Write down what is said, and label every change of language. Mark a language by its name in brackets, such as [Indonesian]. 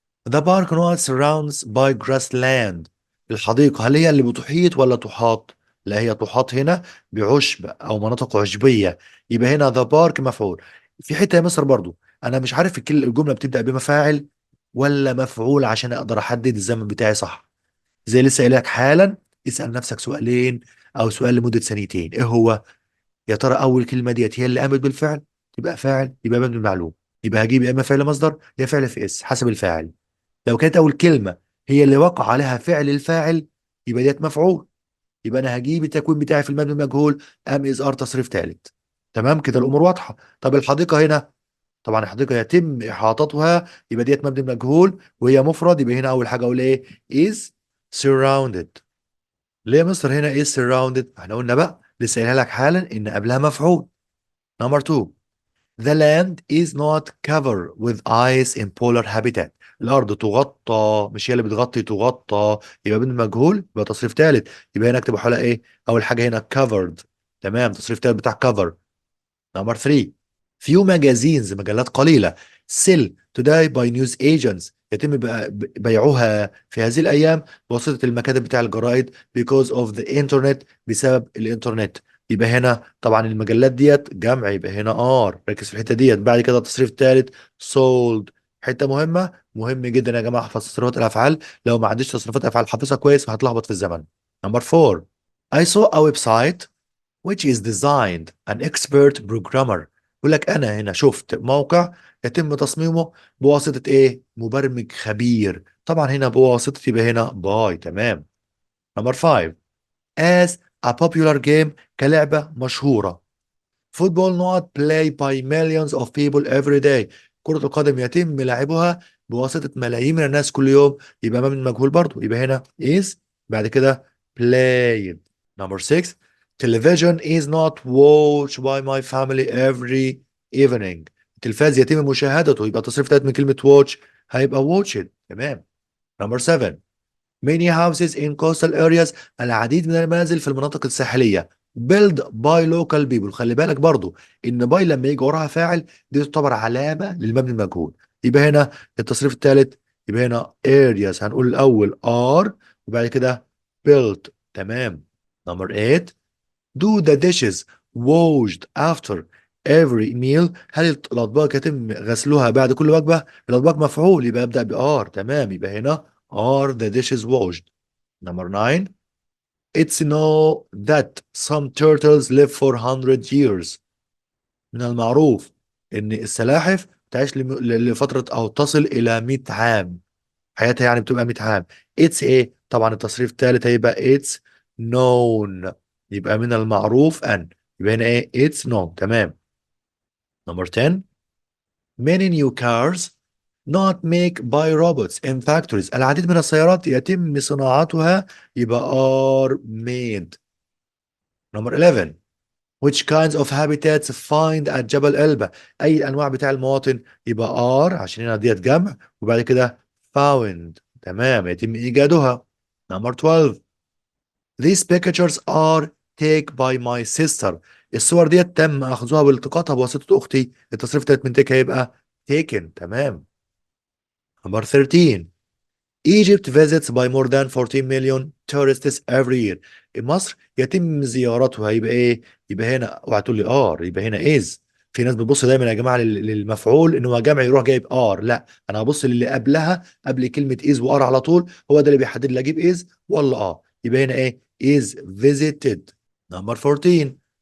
[English] The park not surrounds by grassland. [Arabic] الحديقة هل هي اللي بتحيط ولا تحاط؟ لا، هي تحاط هنا بعشب أو مناطق عشبية. يبقى هنا the park مفعول. في حتة يا مصر برضو أنا مش عارف الجملة بتبدأ بمفاعل ولا مفعول عشان أقدر أحدد الزمن بتاعي صح. زي لسه قايل لك حالا، اسأل نفسك سؤالين أو سؤال لمدة ثانيتين. إيه هو؟ يا ترى أول كلمة ديت هي اللي قامت بالفعل تبقى فاعل، يبقى مبني بالمعلوم، يبقى هجيب يا إما فعل مصدر يا فعل في اس حسب الفاعل. لو كانت اول كلمه هي اللي وقع عليها فعل الفاعل يبقى ديت مفعول، يبقى انا هجيب التكوين بتاعي في المبني المجهول ام از ار تصريف ثالث. تمام كده الامور واضحه. طب الحديقه هنا، طبعا الحديقه يتم احاطتها، يبقى ديت مبني مجهول وهي مفرد، يبقى هنا اول حاجه اقول ايه؟ [English] is surrounded. [Arabic] ليه يا مستر هنا [English] is surrounded؟ [Arabic] احنا قلنا بقى لسه قايلها لك حالا ان قبلها مفعول. نمبر 2. [English] The land is not covered with ice in polar habitat. [Arabic] الأرض تغطى، مش هي اللي بتغطي، تغطى، يبقى من المجهول يبقى تصريف ثالث. يبقى هنا اكتب حالة ايه؟ أول حاجة هنا covered. تمام، تصريف ثالث بتاع cover. نمبر 3. [English] few magazines [Arabic] مجلات قليلة [English] sell today by news agents [Arabic] يتم بيعها في هذه الأيام بواسطة المكاتب بتاع الجرائد [English] because of the internet [Arabic] بسبب الإنترنت. يبقى هنا طبعا المجلات ديت جمع، يبقى هنا ار، ركز في الحتة ديت. بعد كده التصريف الثالث sold. حتة مهمة، مهم جدا يا جماعة احفظ تصريفات الأفعال، لو ما عنديش تصريفات أفعال حافظها كويس فهتلخبط في الزمن. نمبر 4. [English] I saw a website which is designed an expert programmer. [Arabic] يقول لك انا هنا شفت موقع يتم تصميمه بواسطة ايه؟ مبرمج خبير. طبعا هنا بواسطة يبقى هنا باي. تمام. نمبر 5. [English] as a popular game [Arabic] كلعبة مشهورة. [English] football not played by millions of people every day. [Arabic] كرة القدم يتم لعبها بواسطة ملايين من الناس كل يوم، يبقى ما من مجهول برضو، يبقى هنا is بعد كده played. [English] Number 6. Television is not watched by my family every evening. [Arabic] التلفاز يتم مشاهدته، يبقى تصريف تالت من كلمة watch هيبقى watched. [English] تمام. Number 7. Many houses in coastal areas [Arabic] العديد من المنازل في المناطق الساحلية [English] built by local people. [Arabic] خلي بالك برضو ان باي لما يجي وراها فاعل دي تعتبر علامة للمبني المجهول. يبقى هنا التصريف الثالث، يبقى هنا areas هنقول الاول are وبعد كده built [English] تمام. number 8. Do the dishes washed after every meal. [Arabic] هل الأطباق يتم غسلها بعد كل وجبة؟ الأطباق مفعول يبقى أبدأ بآر. تمام، يبقى هنا [English] are the dishes washed. number 9. It's know that some turtles live for 100 years. [Arabic] من المعروف إن السلاحف تعيش لفترة أو تصل إلى 100 عام. حياتها يعني بتبقى 100 عام. It's إيه؟ طبعا التصريف الثالث هيبقى [English] it's known. [Arabic] يبقى من المعروف أن. يبقى هنا إيه؟ [English] it's known. تمام. number 10. Many new cars not made by robots in factories. [Arabic] العديد من السيارات يتم صناعتها يبقى [English] are made. number 11. Which kinds of habitats find at [Arabic] جبل إلبة؟ أي الأنواع بتاع المواطن؟ يبقى are عشان هنا ديت جمع، وبعد كده found. تمام، يتم إيجادها. number 12. [English] These pictures are taken by my sister. [Arabic] الصور ديت تم أخذها والتقاطها بواسطة أختي. التصريف التالت من take هيبقى taken. [English] تمام. number 13. Egypt visits by more than 14 million tourists every year. [Arabic] مصر يتم زيارتها يبقى ايه؟ يبقى هنا اوعى تقول لي ار، يبقى هنا از. في ناس بتبص دايما يا جماعه للمفعول ان هو جمع يروح جايب ار. لا، انا هبص للي قبلها قبل كلمه از وار على طول، هو ده اللي بيحدد لي اجيب از ولا اه. يبقى هنا ايه؟ [English] is visited. number 14.